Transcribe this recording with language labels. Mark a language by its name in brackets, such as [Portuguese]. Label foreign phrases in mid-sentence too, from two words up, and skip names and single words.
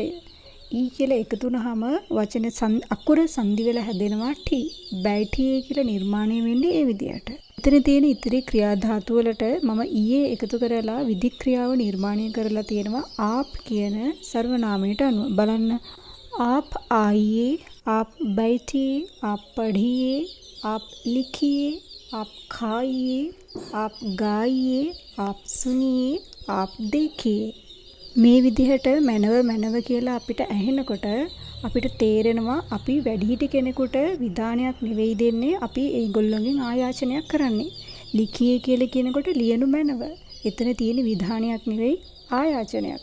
[Sinhala] ඊ කියලා එකතු වුනහම වචන අකුර සංදි වෙලා හැදෙනවා ටී. බෑටියේ කියලා නිර්මාණය වෙන්නේ ඒ විදිහට. එතන තියෙන ඉතිරි ක්‍රියා ධාතු වලට මම ඊයේ එකතු කරලා විධික්‍රියාව නිර්මාණය කරලා තියෙනවා आप කියන සර්වනාමයට අනුව. බලන්න. [Hindi] आप आइए, आप बैठिए, आप पढ़िए, आप लिखिए, आप खाइए, आप गाइए, आप सुनिए, आप देखिए. [Sinhala] මේ විදිහට මැනව කියලා අපිට ඇහෙනකොට අපිට තේරෙනවා අපි වැඩිහිටි කෙනෙකුට විධානයක් නෙවෙයි දෙන්නේ, අපි ඒගොල්ලන්ගෙන් ආයාචනයක් කරන්නේ. ලිඛියේ කියලා කියනකොට ලියනු මැනව. එතන තියෙන විධානයක් නෙවෙයි ආයාචනයක්.